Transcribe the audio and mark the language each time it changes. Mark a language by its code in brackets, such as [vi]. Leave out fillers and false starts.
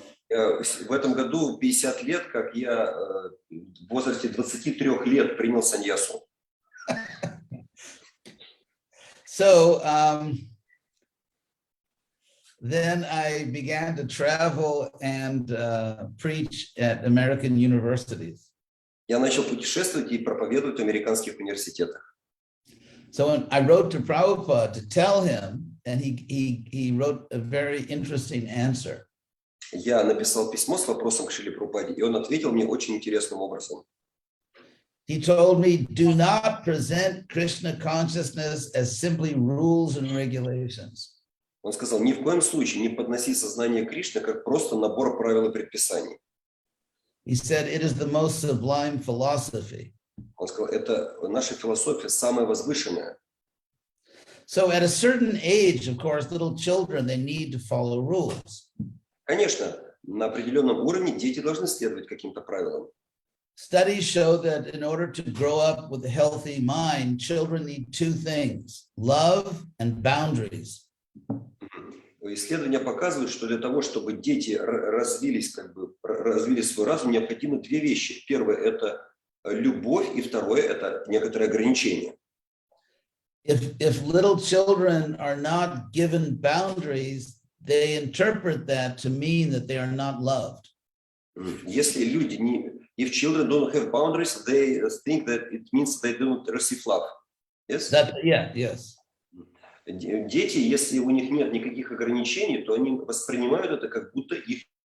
[ru] В этом году 50 лет, как я в возрасте 23 лет принял саньясу. [en] So then I began to travel and preach at American universities. [ru] Я начал путешествовать и проповедовать в американских университетах. [en] So I wrote to Prabhupada to tell him, and he wrote a very interesting answer. [ru] Я написал письмо с вопросом к Шриле Прабхупаде, и он ответил мне очень интересным образом. [en] He told me, do not present Krishna consciousness as simply rules and regulations. [ru] Он сказал, ни в коем случае не подноси сознание Кришны как просто набор правил и предписаний. [en] He said, it is the most sublime philosophy. [ru] Он сказал, это наша философия самая возвышенная. [en] So at a certain age, of course, little children, they need to follow rules. [ru] Конечно, на определенном уровне дети должны следовать каким-то правилам. [en] Studies show that in order to grow up with a healthy mind, children need two things, love and boundaries. [ru] Исследования показывают, что для того, чтобы дети развили свой разум, необходимы две вещи. Первое – это любовь, и второе – это некоторые ограничения. [en] If little children are not given boundaries, they interpret that to mean that they are not loved. [ru] Если люди не, [en] if children don't have boundaries, they think that it means they don't receive love. Yes? Yes. [ru] Дети, если у них нет никаких ограничений, то они воспринимают это как будто их.